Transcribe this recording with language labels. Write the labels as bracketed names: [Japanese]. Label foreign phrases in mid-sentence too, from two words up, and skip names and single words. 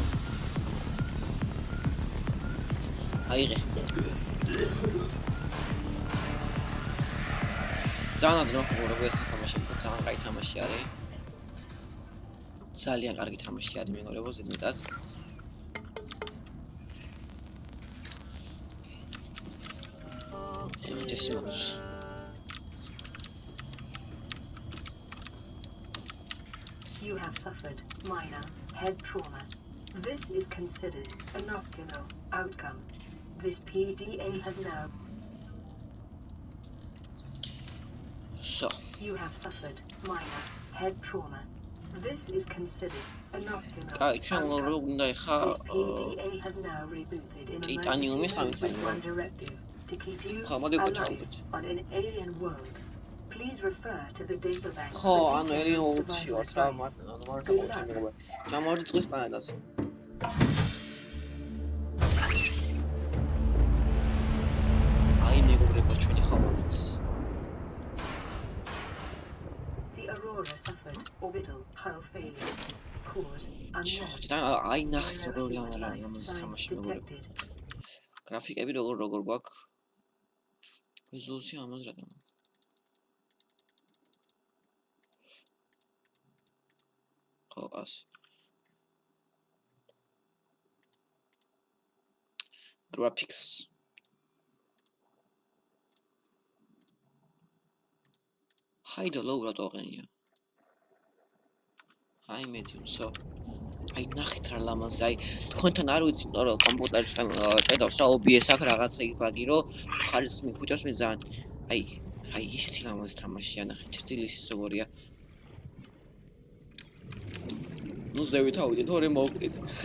[Georgian] აიღე. ძალიან admirable ეს თამაში, ძალიან კაი თამაში არის. ძალიან კარგი თამაში არის მეგობრებო, ზედმეტად. [English] You have suffered minor head trauma. This is considered an optimal outcome. This PDA has now. So. You have suffered minor head trauma. This is considered an optimal. [Georgian] ჩვენ უნდა ეხა [English] PDA has now rebooted in [Georgian] ტიტანიუმის [English] directive to keep you alive on an alien world. Please refer to the data bank. [Georgian] ხო, ანუ [English] alien world- [Georgian] ში ვარ რა, მარტო ყოთი მეგობრებო. ჩამოვარდი წყლის პლანეტაზე. აი მეგობრებო, ჩვენი ხომალდიც. [English] The Aurora suffered orbital hull failure. Cause unknown. [Georgian] და აი ნახეთ როგორ ლამაზ თამაში მეგობრებო. გრაფიკები როგორ გვაქვს. რეზოლუცია ამას რა. ხო, ას. Graphics. High და low რატო აღენია? აი [English] medium, so. [Georgian] აი ნახეთ რა ლამაზი, აი თქვენთან არ ვიცი, რომ კომპიუტერს ჭედავს რა OBS აქვს რაღაცა იქ ბაგი, რომ ხარისხს მიფუჭავს მე ძალიან. აი ისეთი ლამაზი თამაშია, ნახეთ, ჭრილის ის როგორია. ნუ ზევით ავიდეთ, ორი მოვკრით.